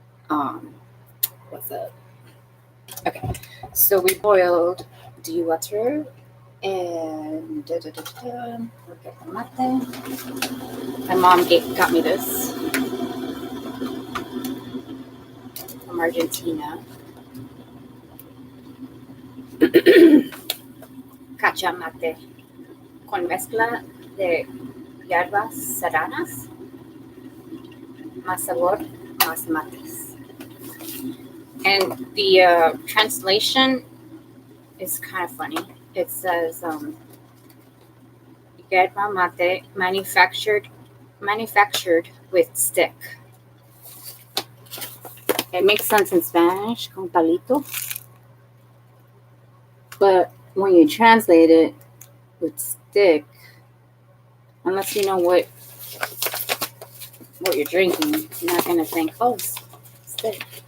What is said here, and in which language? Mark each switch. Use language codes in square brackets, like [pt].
[en] Um, what's up? Okay, so we boiled the water and we'll get the mate. My mom got me this from Argentina. [es] Cacha mate con mezcla de hierbas serranas, más sabor, más mates. [en] And the translation is kind of funny. It says yerba mate manufactured with stick. It makes sense in Spanish, [es] con palito, [en] but when you translate it with stick, unless you know what you're drinking, you're not gonna think, oh, stick.